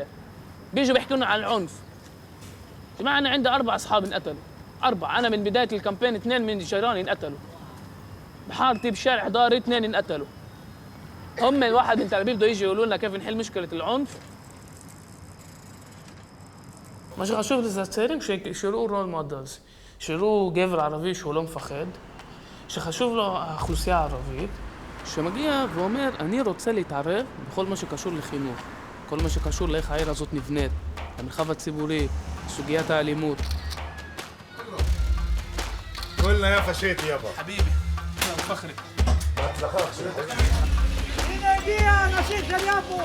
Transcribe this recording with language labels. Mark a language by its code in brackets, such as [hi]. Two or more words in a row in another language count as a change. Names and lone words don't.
[ar] بيجوا بيحكوا لنا عن العنف. جماعة أنا عندي 4 أصحاب انقتلوا. 4 أنا من بداية الكامبين 2 من جيراني انقتلوا. بحارتي بشارع داري 2 انقتلوا. هم الواحد من تل أبيب بده يجي يقولوا لنا كيف نحل مشكلة العنف. [he] مش חשוב לצעירים שיראו [en] role models, [he] שיראו גבר ערבי שהוא לא מפחד, שחשוב לו האוכלוסייה הערבית, שמגיע ואומר, אני רוצה להתערב בכל מה שקשור לחינוך, כל מה שקשור לאיך העיר הזאת נבנית, המרחב הציבורי, סוגיית האלימות. [ar] كلنا يا فشيت يابا حبيبي انا فخري [he] בהצלחה הנה הגיע הנשיא של יפו.